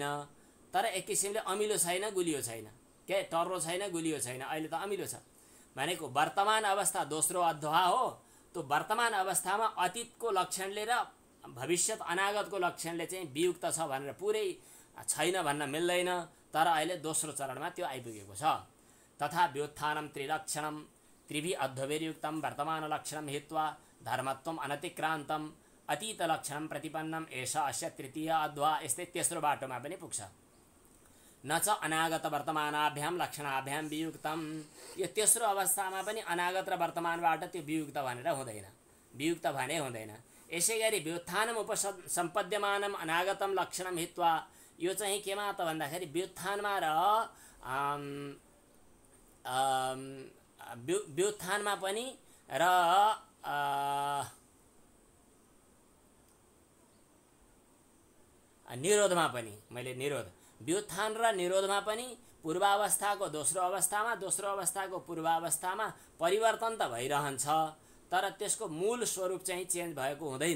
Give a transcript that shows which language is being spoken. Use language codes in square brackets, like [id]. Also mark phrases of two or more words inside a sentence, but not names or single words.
[ne] तर एक किसिमले अमिलो छैन, गुलियो छैन, के टर्रो छैन, गुलियो छैन, अहिले त अमिलो छ। भनेको वर्तमान अवस्था दोस्रो अध्वा हो। त्यो वर्तमान अवस्थामा अतीतको लक्षणले र भविष्यत अनागतको लक्षणले चाहिँ वियुक्त छ भनेर पुरै छैन भन्न मिल्दैन, तर अहिले दोस्रो चरणमा त्यो आइपुगेको छ। [sa] तथा व्युत्थानम त्रिलक्षणम त्रिभि अध्वभिर्युक्तम वर्तमान लक्षणम हित्वा धर्मत्वम अनतिक्रान्तम अतीत लक्षणम प्रतिपन्नम एषा अस्य तृतीय अध्वा। [ne] यस्तै तेस्रो बाटोमा पनि पुग्छ। [sa] न च अनागत वर्तमानाभ्याम लक्षणाभ्याम वियुक्तम, [ne] यो तेस्रो अवस्थामा पनि अनागत र वर्तमानबाट त्यो वियुक्त भनेर हुँदैन, वियुक्त भने हुँदैन। यसै गरी [sa] व्युत्थानम उपसम्पद्यमानम अनागतम लक्षणम हित्वा, [ne] यो चाहिँ केमा त भन्दाखेरि व्युत्थानमा र व्युत्थानमा पनि र निरोधमा पनि, मैले निरोध व्युत्थान र निरोधमा पनि पूर्वावस्थाको दोस्रो अवस्थामा, दोस्रो अवस्थाको पूर्वावस्थामा परिवर्तन त भइरहन्छ, तर त्यसको मूल स्वरूप चाहिँ चेन्ज भएको हुँदैन।